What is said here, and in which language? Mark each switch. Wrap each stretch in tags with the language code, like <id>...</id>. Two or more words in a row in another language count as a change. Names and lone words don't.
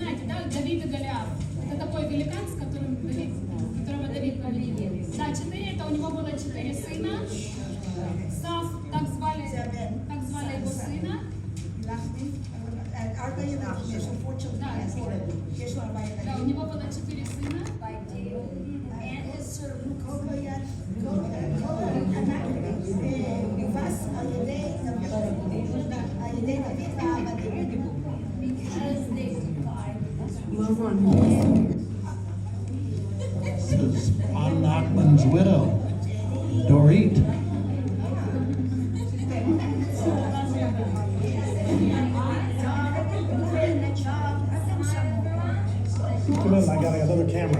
<ru>Да, Давид и Голиаф. Это такой великан, с которым которого Давид победил. Да, 4, это у него было 4 сына. Сав, так звали его сына.</ru> <he>ארבע ילדים, יש לו 4 children. יש לו 4 ילדים.</he> <ru>Да, у него было 4 сына.</ru> <he>כל ענק נובס על ידי דוד והעבדים.</he> <en>This is Ron Nachman's widow, Dorit. Come in, I got another camera.</en>